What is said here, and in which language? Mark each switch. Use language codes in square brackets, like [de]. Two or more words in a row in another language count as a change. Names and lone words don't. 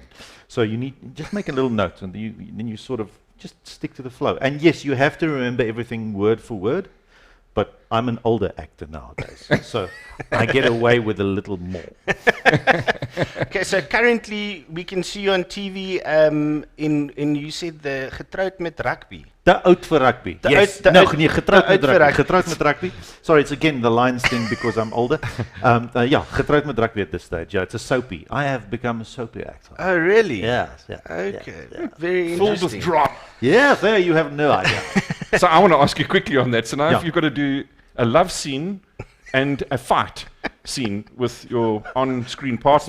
[en] So you need just make a little note, and then you sort of just stick to the flow. And yes, you have to remember everything word for word, but I'm an older actor nowadays, so I get away with a little more. Okay, so currently we can see you on TV in you said the Getroud met Rugby. [af] Te oud vir rugby. Yes. Te [en] No, [af] oud- nee, getroud te met oud vir rugby. rugby. Getroud met rugby. [en] Sorry, it's again the lines thing because I'm older. Yeah, getroud met rugby at this stage. Yeah, it's a soapy. I have become a soapy actor. Oh, really? Yes, yeah. Okay, Yeah. very Full interesting. with drop. Yeah, there you have no idea. So I want to ask you quickly on that. So now Yeah. if you've got to do a love scene and a fight scene with your on-screen partner,